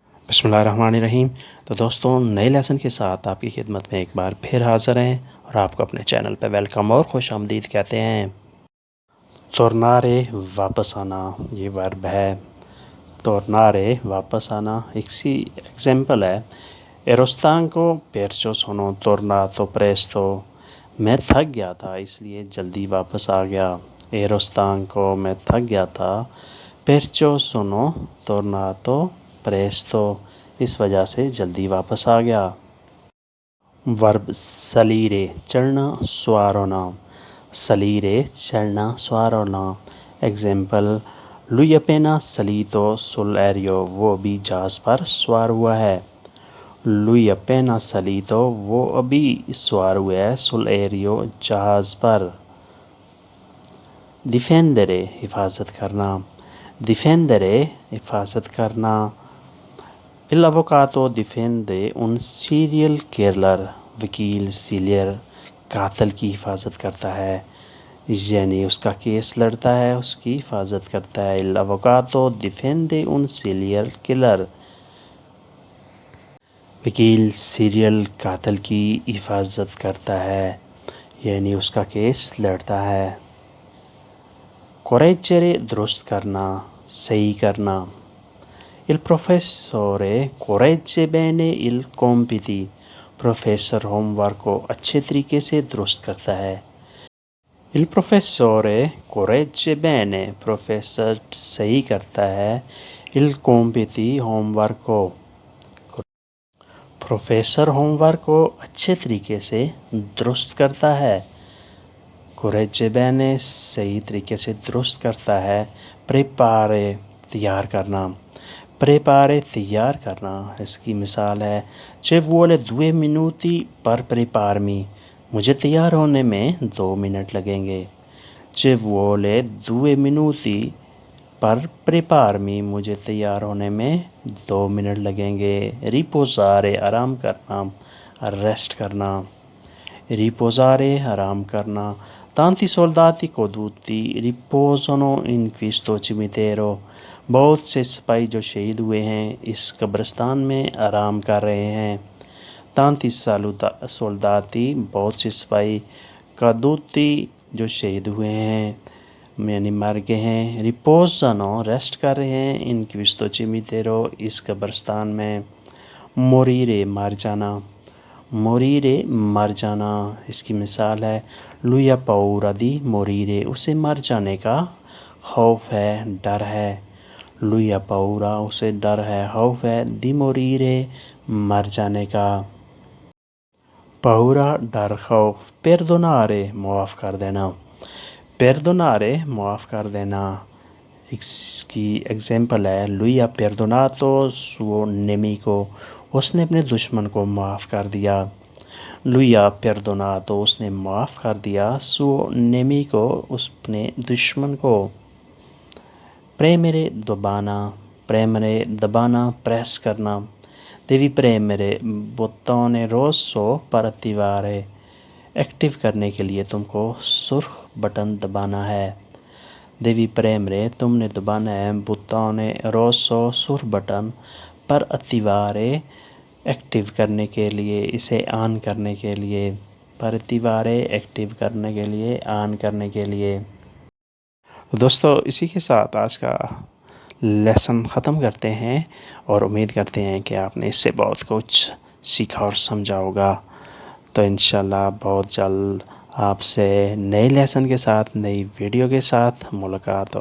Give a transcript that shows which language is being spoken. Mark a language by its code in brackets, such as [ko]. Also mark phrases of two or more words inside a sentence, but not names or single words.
[ar] بسم اللہ الرحمن الرحیم۔ [ur] تو دوستوں، نئے لیسن کے ساتھ آپ کی خدمت میں ایک بار پھر حاضر ہیں اور آپ کو اپنے چینل پہ ویلکم اور خوش آمدید کہتے ہیں۔ تورنارے واپس آنا، یہ ورب ہے۔ تورنارے واپس آنا ایک سی ایگزامپل ہے۔ [it] ero stanco perciò sono tornato presto۔ [ur] میں تھک گیا تھا اس لیے جلدی واپس آ گیا۔ [it] ero stanco [ur] میں تھک گیا تھا، [it] perciò sono tornato presto [ur] اس وجہ سے جلدی واپس آ گیا۔ ورب salire چڑھنا، سوار ہونا۔ [it] salire [ur] چڑھنا، سوار ہونا۔ ایگزامپل [it] lui appena salito sull'aereo، [ur] وہ ابھی جہاز پر سوار ہوا ہے۔ [it] lui appena salito [ur] وہ ابھی سوار ہوا ہے sull'aereo جہاز پر۔ difendere حفاظت کرنا۔ [it] difendere [ur] حفاظت کرنا۔ [it] l'avvocato difende un serial killer، [ur] وکیل سیریل قاتل کی حفاظت کرتا ہے، یعنی اس کا کیس لڑتا ہے، اس کی حفاظت کرتا ہے۔ [it] l'avvocato difende un serial killer، [ur] وکیل سیریل قاتل کی حفاظت کرتا ہے، یعنی اس کا کیس لڑتا ہے۔ correggere درست کرنا، صحیح کرنا۔ [it] il professore corregge bene i compiti، [ur] پروفیسر ہوم ورک کو اچھے طریقے سے درست کرتا ہے۔ [it] il professore corregge bene، [ur] پروفیسر صحیح کرتا ہے [it] il compiti [ur] ہوم ورک کو۔ پروفیسر ہوم ورک کو اچھے طریقے سے درست کرتا ہے۔ [it] corregge bene [ur] صحیح طریقے سے درست کرتا ہے۔ preparare تیار کرنا۔ preparare تیار کرنا، اس کی مثال ہے [it] ci vuole 2 minuti per prepararmi، [ur] مجھے تیار ہونے میں 2 منٹ لگیں گے۔ [it] ci vuole 2 minuti per prepararmi، [ur] مجھے تیار ہونے میں 2 منٹ لگیں گے۔ riposare آرام کرنا، ریسٹ کرنا۔ [it] riposare [ur] آرام کرنا۔ [it] tanti soldati caduti riposano in questo cimitero، [ur] بہت سے سپاہی جو شہید ہوئے ہیں اس قبرستان میں آرام کر رہے ہیں۔ [it] tanti soldati [ur] بہت سے سپاہی، caduti جو شہید ہوئے ہیں یعنی مر گئے ہیں، riposano ریسٹ کر رہے ہیں [it] in questo cimitero [ur] اس قبرستان میں۔ morire مر جانا۔ morire مر جانا، اس کی مثال ہے [it] lui ha paura di morire، [ur] اسے مر جانے کا خوف ہے، ڈر ہے۔ [it] lui ha paura [ur] اسے ڈر ہے، خوف ہے، [it] di morire [ur] مر جانے کا۔ paura ڈر، خوف۔ perdonare معاف کر دینا۔ perdonare معاف کر دینا، اس کی ایگزامپل ہے [it] lui ha perdonato suo nemico، [ur] اس نے اپنے دشمن کو معاف کر دیا۔ [it] lui ha perdonato [ur] اس نے معاف کر دیا [it] suo nemico [ur] اس اپنے دشمن کو۔ premere دبانا۔ premere دبانا، پریس کرنا۔ [it] devi premere bottone rosso per attivare، [ur] ایکٹیو کرنے کے لیے تم کو سرخ بٹن دبانا ہے۔ [it] devi premere [ur] تم نے دبانا ہے [it] bottone rosso [ur] سرخ بٹن [it] per attivare [ur] ایکٹیو کرنے کے لیے، اسے آن کرنے کے لیے۔ [it] per attivare [ur] ایکٹیو کرنے کے لیے، آن کرنے کے لیے۔ دوستو، اسی کے ساتھ آج کا لیسن ختم کرتے ہیں اور امید کرتے ہیں کہ آپ نے اس سے بہت کچھ سیکھا اور سمجھا ہوگا۔ تو انشاءاللہ بہت جلد آپ سے نئے لیسن کے ساتھ، نئی ویڈیو کے ساتھ ملاقات ہوگی۔